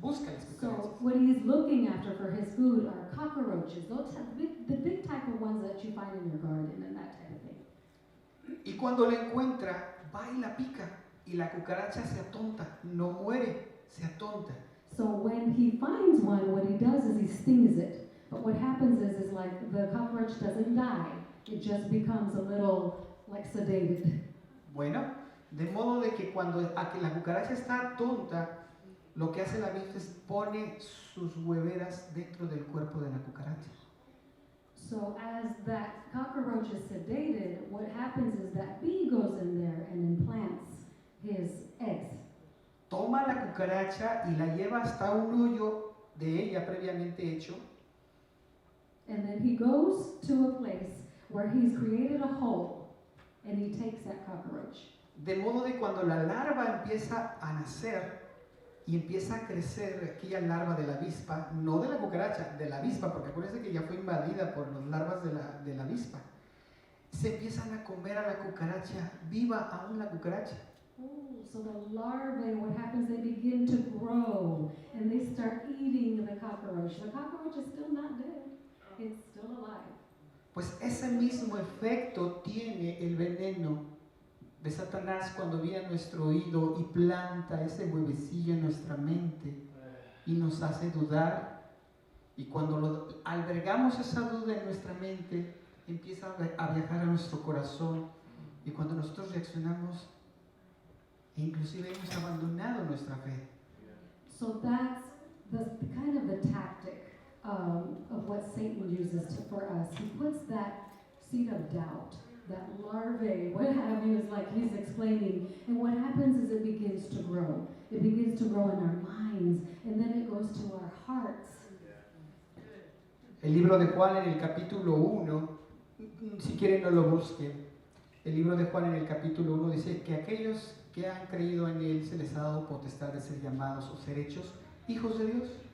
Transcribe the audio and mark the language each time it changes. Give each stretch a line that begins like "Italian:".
Spanish: Busca las cucarachas.
English: So what he's looking after for his food are cockroaches, those the big type of ones that you find in your garden and that type of thing.
Spanish: Y cuando la encuentra, va y la pica y la cucaracha se atonta, no muere, se atonta.
English: So when he finds one, what he does is he stings it. But what happens is like the cockroach doesn't die. It just becomes a little like sedated.
Spanish: Bueno, de modo de que cuando la cucaracha está tonta, lo que hace la avispa es pone sus hueveras dentro del cuerpo de la cucaracha.
English: So as that cockroach is sedated, what happens is that bee goes in there and implants his eggs.
Spanish: Toma la cucaracha y la lleva hasta un hoyo de ella previamente hecho.
English: And then he goes to a place where he's created a hole and he takes that cockroach.
Spanish: De modo de cuando la larva empieza a nacer y empieza a crecer aquella larva de la avispa, no de la cucaracha, de la avispa, porque acuérdense que ya fue invadida por las larvas de la avispa, se empiezan a comer a la cucaracha, viva aún la cucaracha.
English: Oh, so the larvae, what happens, they begin to grow and they start eating the cockroach. The cockroach is still not dead. It's still alive.
Spanish: Pues ese mismo efecto tiene el veneno de Satanás cuando viene a nuestro oído y planta ese huevecillo en nuestra mente y nos hace dudar. Y cuando albergamos esa duda en nuestra mente, empieza a viajar a nuestro corazón. Y cuando nosotros reaccionamos, inclusive hemos abandonado nuestra fe.
English: So that's the kind of the tactic of what Satan uses for us. He puts that seed of doubt, that larvae, what have you, is like he's explaining. And what happens is it begins to grow. It begins to grow in our minds, and then it goes to our hearts.
Spanish: El libro de Juan en el capítulo 1, si quieren no lo busquen, el libro de Juan en el capítulo 1 dice que aquellos que han creído en Él se les ha dado potestad de ser llamados o ser hechos hijos de Dios.